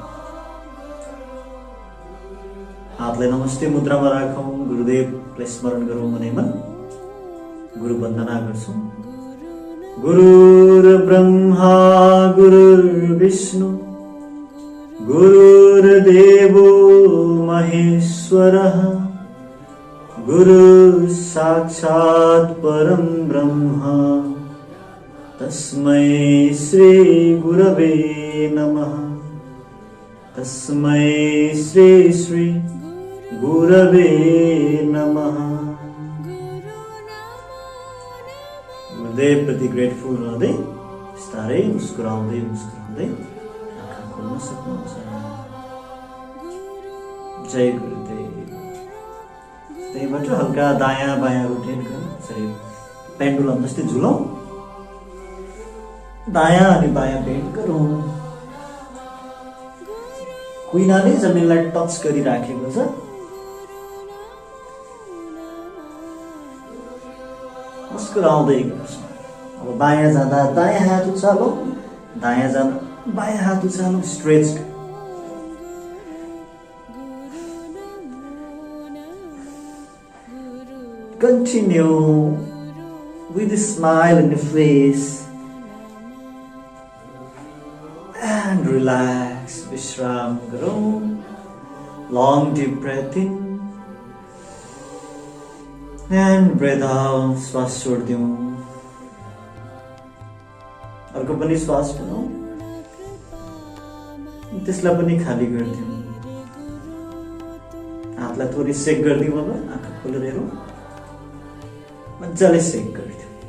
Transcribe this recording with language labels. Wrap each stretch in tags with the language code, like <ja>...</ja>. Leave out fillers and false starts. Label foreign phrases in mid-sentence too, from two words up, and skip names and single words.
<ne>हातलाई नमस्ते मुद्रामा राखौँ। गुरुदेवलाई स्मरण गरौँ। मनैमन गुरु वन्दना गर्छौँ।</ne> <sa>गुरुर्ब्रह्मा गुरुर्विष्णु गुरुर्देवो महेश्वरः गुरु साक्षात् परं ब्रह्म तस्मै श्री गुरवे नमः। तस्मै श्री श्री गुरवे नमः।</sa> <ne>गुरुदेव प्रति ग्रेटफुल रहँदै बिस्तारै मुस्कुराउँदै मुस्कुराउँदै आँखा खोल्न सक्नुहुन्छ। जय गुरुदेव। त्यहीबाट हल्का दायाँ बायाँ रोटेट गर्नु। सरी, पेन्डुलम जस्तै झुलौँ। दायाँ अनि बायाँ बेन्ड गरौँ। कुइनाले जमिनलाई टच गरिराखेको छ। मुस्कुराउँदै गर्छौँ। अब बायाँ जाँदा दायाँ हात उचालौँ, दायाँ जाँदा बायाँ हात उचालौँ। स्ट्रेच।</ne> <en>Continue with a smile on your face and relax.</en> <hi>विश्राम करो.</hi> <en>Long deep breath in and breath out.</en> <ne>श्वास छोड़ दिउँ। अर्को पनि श्वास बनाऊ। त्यसलाई पनि खाली गरिदिउँ। हातलाई थोरै सेक गरिदिउँ। अब आँखा खोलेर हेरौँ। मजाले सेक गरिदिउँ।</ne>